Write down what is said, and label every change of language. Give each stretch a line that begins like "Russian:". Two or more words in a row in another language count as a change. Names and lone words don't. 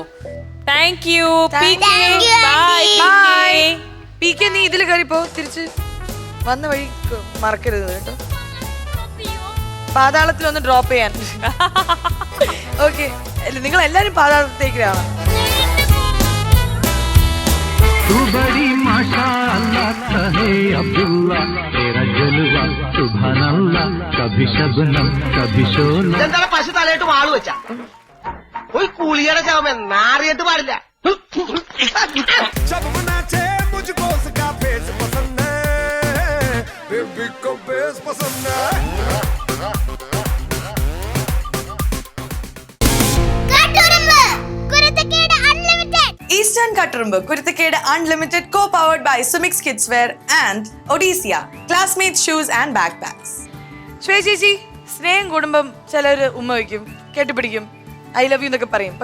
English: thank you PK.
Malayalam: നീ ഇതിൽ കയറിപ്പോ, തിരിച്ച് വന്ന വഴി മറക്കരുത് കേട്ടോ, പാതാളത്തിൽ ഒന്ന് ഡ്രോപ്പ് ചെയ്യാൻ. ഓക്കെ, നിങ്ങൾ എല്ലാരും പാതാളത്തേക്ക് കാണാം.
Hindi: तू बड़ी माशाअल्लाह कहे अब्दुल्ला तेरा जलवा सुभान अल्लाह कभी शबनम कभी शोला
Malayalam: ഇതെന്താണ് പശു തലയിട്ട് വാള് വെച്ച ഒരു കൂലിയുടെ ശവമേ നാറിയിട്ട് പാടില്ല
Hindi: जब नाचे मुझको उसका बेस पसंद है, बेबी को बेस पसंद है.
English: ഈസ്റ്റേൺ കട്ടുറുമ്പ് കുരുത്തക്കേട് unlimited co powered by Sumix kids wear and Odyssia Classmate shoes and back packs.
Malayalam: ശ്വേത ചേച്ചി, സ്നേഹം കൂടുമ്പം ചിലർ ഉമ്മ വയ്ക്കും, കെട്ടിപ്പിടിക്കും,
English: I love you
Malayalam: എന്നൊക്കെ പറയും.